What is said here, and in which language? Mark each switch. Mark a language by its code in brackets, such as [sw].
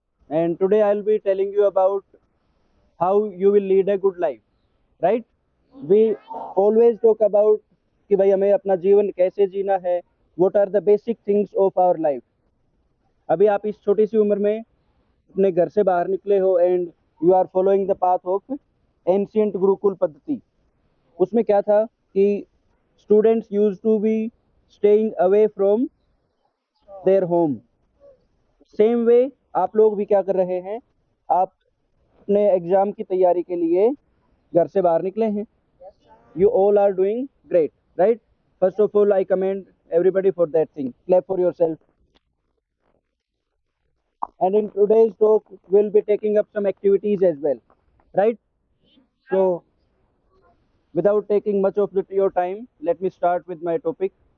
[en] And today I'll be telling you about how you will lead a good life. Right? We always talk about [hi] कि भाई हमें अपना जीवन कैसे जीना है. [en] What are the basic things of our life? [hi] अभी आप इस छोटी सी उम्र में अपने घर से बाहर निकले हो [en] and you are following the path of ancient [hi] Gurukul पद्धति. उसमें क्या था कि [en] Students use to be staying away from their home. [hi] Same way आप लोग भी क्या कर रहे हैं, आप अपने एग्जाम की तैयारी के लिए घर से बाहर निकले हैं. [en] You all are doing great, right? First of all I commend everybody for that thing. Clap for yourself. And in today's talk we'll be taking up some activities as well, right? So without taking much of your time, let me start with my topic.